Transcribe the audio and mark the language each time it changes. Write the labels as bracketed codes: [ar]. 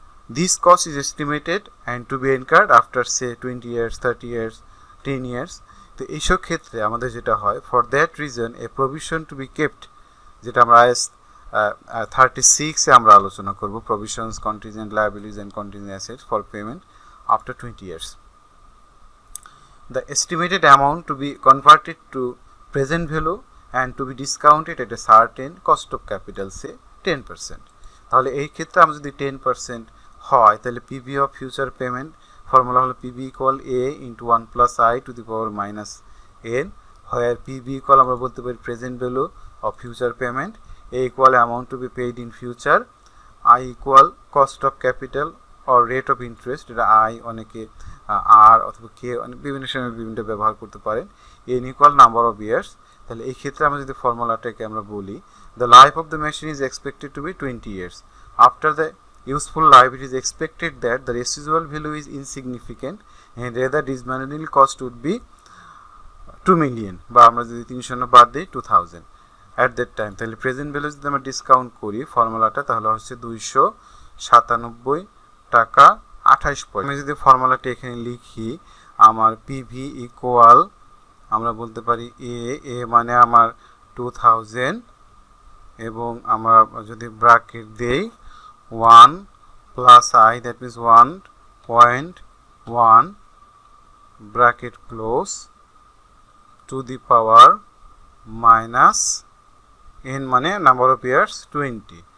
[en] This cost is estimated and to be incurred after say 20 years, 30 years, 10 years. [bn] তো এইসব ক্ষেত্রে আমাদের যেটা হয়, [en] for that reason a provision to be kept, [bn] যেটা আমরা আইএস 36 এ আমরা আলোচনা করব, [en] Provisions, contingent liabilities and contingent assets for payment after 20 years. The estimated amount to be converted to present value and to be discounted at a certain cost of capital, say 10%. [bn] তাহলে এই ক্ষেত্রে আমরা যদি 10% হয়, তাহলে [en] PV of future payment formula হলো PV equal A into 1 plus I to the power minus N, হয় PV equal [bn] আমরা বলতে পারি [en] present value of future payment, A equal amount to be paid in future, I equal cost of capital or rate of interest, [bn] এটা I অনেকে আর অথবা কে বিভিন্ন সময় বিভিন্ন ব্যবহার করতে পারেন, [en] N equal number of years. [bn] তাহলে এই ক্ষেত্রে আমরা যদি ফর্মুলাটাকে আমরা বলি, [en] The life of the machine is expected to be 20 years. After the useful life it is expected that the residual value is insignificant and rather dismantling cost would be 2 million, [bn] বা আমরা যদি 300 বাদ দিই [en] 2000 at that time। [bn] তাহলে present value যদি আমরা discount করি ফর্মুলাটা, তাহলে হচ্ছে 297 টাকা 28 পয়সা। আমি যদি ফর্মুলাটা এখানে লিখি, আমার পিভি ইকুয়াল আমরা বলতে পারি এ মানে আমার 2000 এবং আমরা যদি ব্র্যাকেট দেই [en] 1 plus I, that means 1.1 bracket close to the power minus n [bn] মানে [en] number of years [bn] 20।